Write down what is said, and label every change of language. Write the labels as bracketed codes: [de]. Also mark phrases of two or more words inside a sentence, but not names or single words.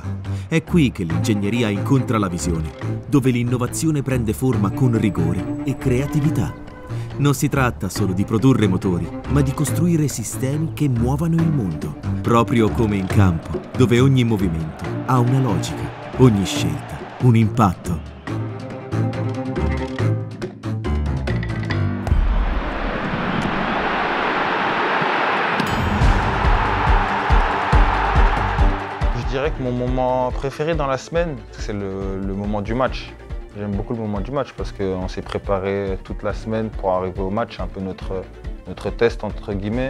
[it] È qui che l'ingegneria incontra la visione, dove l'innovazione prende forma con rigore e creatività. Non si tratta solo di produrre motori, ma di costruire sistemi che muovano il mondo, proprio come in campo, dove ogni movimento ha una logica, ogni scelta un impatto. [fr] Je dirais que mon moment préféré dans la semaine, c'est le moment du match. J'aime beaucoup le moment du match parce qu'on s'est préparé toute la semaine pour arriver au match, c'est un peu notre test entre guillemets.